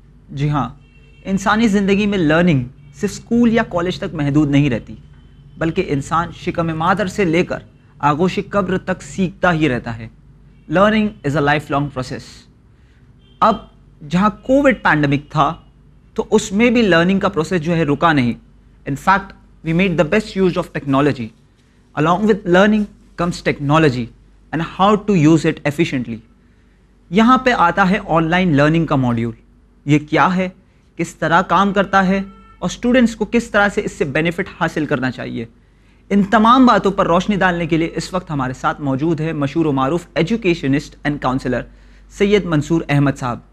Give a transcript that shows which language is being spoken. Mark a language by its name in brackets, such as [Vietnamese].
[Urdu] جی ہاں، انسانی زندگی میں لرننگ صرف اسکول یا کالج تک محدود نہیں رہتی، بلکہ انسان شکم مادر سے لے کر آغوش قبر تک سیکھتا ہی رہتا ہے. [English] Learning is a life long process. [Urdu] اب جہاں کووڈ پینڈمک تھا تو اس میں بھی لرننگ کا پروسیس جو ہے رکا نہیں. [English] In fact we made the best use of technology. Along with learning comes technology and how to use it efficiently. [Urdu] یہاں پہ آتا ہے آن لائن لرننگ کا ماڈیول. یہ کیا ہے، کس طرح کام کرتا ہے اور اسٹوڈنٹس کو کس طرح سے اس سے بینیفٹ حاصل کرنا چاہیے، ان تمام باتوں پر روشنی ڈالنے کے لیے اس وقت ہمارے ساتھ موجود ہے مشہور و معروف ایجوکیشنسٹ اینڈ کاؤنسلر سید منصور احمد صاحب.